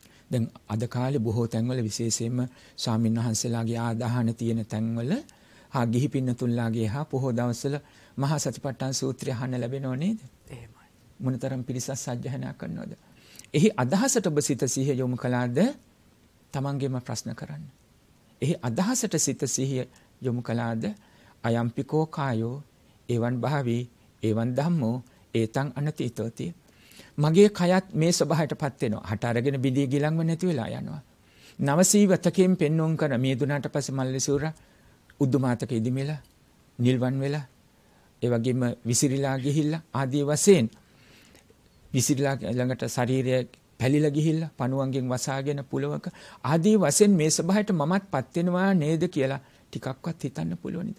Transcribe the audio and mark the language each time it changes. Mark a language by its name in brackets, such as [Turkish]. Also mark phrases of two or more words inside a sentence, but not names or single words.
[Sinhala] දැන් අද කාලේ බොහෝ තැන්වල විශේෂයෙන්ම ස්වාමීන් වහන්සේලාගේ ආදාහන තියෙන තැන්වල හා ගිහි පින්නතුන්ලාගේ හා පොහොය දවස්වල මහා සතිපට්ඨාන සූත්‍රය අහන්න ලැබෙනව නේද? එහෙමයි. මොනතරම් පිරිසක් සජ්ජහායනා කරනවද? එහි අදහසට ඔබ සිත සිහිය යොමු කළාද? තමන්ගේම ප්‍රශ්න කරන්න. එහි අදහසට සිත සිහිය යොමු කළාද? [Pali] අයම්පිකෝ කායෝ එවන් භාවී එවන් ධම්මෝ ඒතං අනතීතෝති. [Sinhala] මගේ කයත් මේ ස්වභාවයටපත් වෙනවා. හට අරගෙන බිඳී ගිලන්ව නැති වෙලා යනවා. නවසීවතකෙන් පෙන්වුම් කර මේ දුනාට පස්සේ මල්ලිසූර උද්දුමාතක ඉදිමෙලා නිල්වන් වෙලා ඒ වගේම විසිරිලා ගිහිල්ලා ආදී වශයෙන් විසිරිලා ළඟට ශරීරය පැලිලා ගිහිල්ලා පණුවන්ගෙන් වසාගෙන පුලවක ආදී වශයෙන් මේ ස්වභාවයට මමත්පත් වෙනවා නේද කියලා ටිකක්වත් හිතන්න පුළුවන්ද?